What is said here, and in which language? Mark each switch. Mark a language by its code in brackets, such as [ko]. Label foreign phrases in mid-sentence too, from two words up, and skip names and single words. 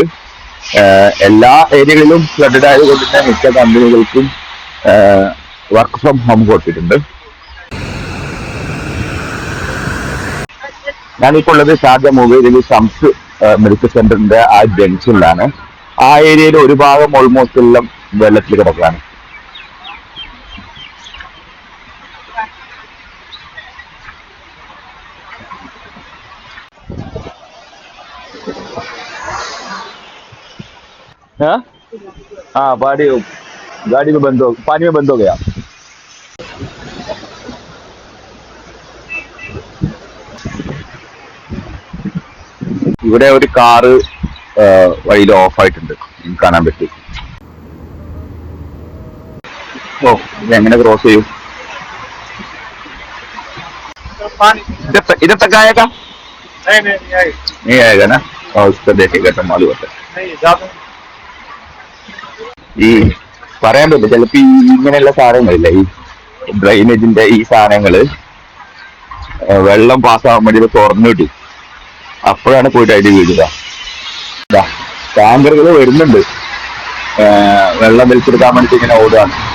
[ml] എല്ലാ ഏരിയകളിലും ഫ്ലഡഡ് ആയതുകൊണ്ട് തന്നെ മിക്ക കമ്പനികൾക്കും [en] work from home [ml] കൊടുത്തിട്ടുണ്ട്. ഞാനിപ്പോൾ ഉള്ളത് ഷാർജ മൊബൈലിൽ ഷംസ് മെഡിക്കൽ സെന്ററിന്റെ ആ ജംഗ്ഷനിലാണ്. ആ ഏരിയയിൽ ഒരു ഭാഗം ഓൾമോസ്റ്റ് എല്ലാം വെള്ളത്തിൽ കിടക്കുകയാണ്. [hi] गाड़ी में बंद हो, पानी में बंद हो गया. [ml] ഇവിടെ ഒരു കാറ് വഴിയിൽ ഓഫായിട്ടുണ്ട്, കാണാൻ പറ്റും. ഓ, ഇതെങ്ങനെ ക്രോസ് ചെയ്യും? [hi] इधर तक आएगा? नहीं आएगा ना? और उसका देखेगा तो मालूम होता है. [ml] ഈ പറയാൻ പറ്റില്ല, ചിലപ്പോ ഇങ്ങനെയുള്ള സാധനങ്ങളില്ലേ, ഈ ഡ്രൈനേജിന്റെ ഈ സാധനങ്ങള് വെള്ളം പാസ്സാവാൻ വേണ്ടി തുറന്നു കിട്ടും. അപ്പോഴാണ് പോയിട്ട് അടി വീഴുക. ടാങ്കറുകൾ വരുന്നുണ്ട്, വെള്ളം വലിച്ചെടുക്കാൻ വേണ്ടിട്ട് ഇങ്ങനെ ഓടുകയാണ്.